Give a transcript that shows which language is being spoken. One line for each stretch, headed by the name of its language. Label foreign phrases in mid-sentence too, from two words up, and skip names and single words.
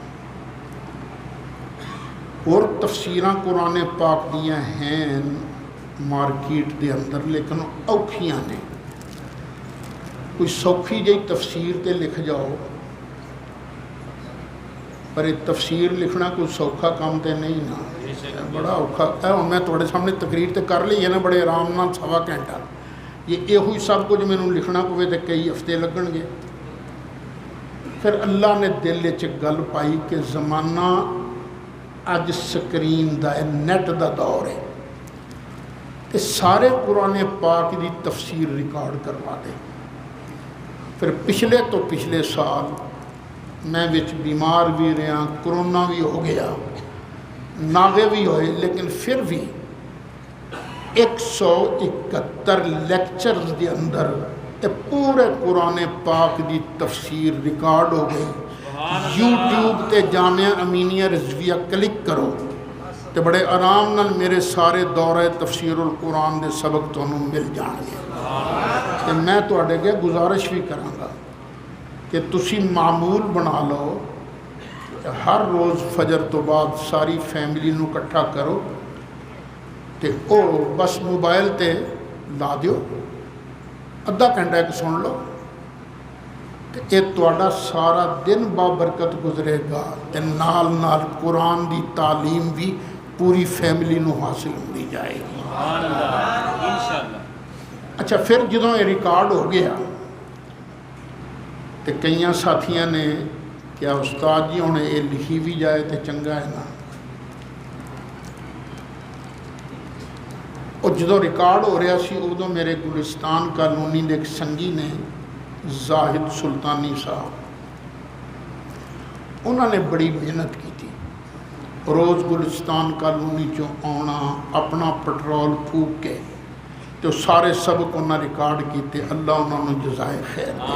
Punjabi: اور تفسیراں قرآن پاک دیاں ہیں مارکیٹ دے اندر لیکن اوکھیاں نے، کوئی سوکھی جی تفسیر تے لکھ جاؤ، پر یہ تفسیر لکھنا کوئی سوکھا کام تے نہیں نا، بڑا اوکھا ہے۔ ہوں میں تھوڑے سامنے تقریر تے کر لی ہے نا بڑے آرام نال 1.25 گھنٹہ، یہ ہوئی سب کچھ میں لکھنا پوے تے کئی ہفتے لگن گے۔ پھر اللہ نے دل وچ گل پائی کہ زمانہ اج سکرین دا ہے، نیٹ دا دور ہے، تے سارے قرآن پاک دی تفسیر ریکارڈ کروا دے۔ پھر پچھلے تو پچھلے سال میں وچ بیمار بھی رہا، کرونا بھی ہو گیا، ناغے بھی ہوئے، لیکن پھر بھی 171 لیکچرز دے اندر پورے قرآن پاک دی تفسیر ریکارڈ ہو گئی۔ یوٹیوب تے جامعہ امینیہ رضویہ کلک کرو تے بڑے آرام نال میرے سارے دورہ تفسیر القرآن دے سبق تانوں مل جان گے۔ تے میں تواڈے اگے گزارش بھی کراں گا کہ تسی معمول بنا لو کہ ہر روز فجر تو بعد ساری فیملی نو اکٹھا کرو تے او بس موبائل تے لا دیو، ادھا گھنٹہ ایک سن لو تے اے تواڈا سارا دن بابرکت گزرے گا تے نال نال قرآن دی تعلیم بھی پوری فیملی نو حاصل ہوندی جائے گی۔
Arabic: سبحان اللہ، انشاءاللہ۔
Punjabi: اچھا پھر جدوں یہ ریکارڈ ہو گیا تے کئیاں ساتھیاں نے کیا استاد جی ہن یہ لکھی بھی جائے تے چنگا ہے نا۔ اور جدوں ریکارڈ ہو رہا سی ادوں میرے گلستان کالونی دے ایک سنگی نے زاہد سلطانی صاحب، انہوں نے بڑی محنت کی تھی، روز گلستان کالونی چوں آنا، اپنا پٹرول پھوک کے تو سارے سبق انہوں نے ریکارڈ کیتے، اللہ انہوں نے جزائے خیر دے۔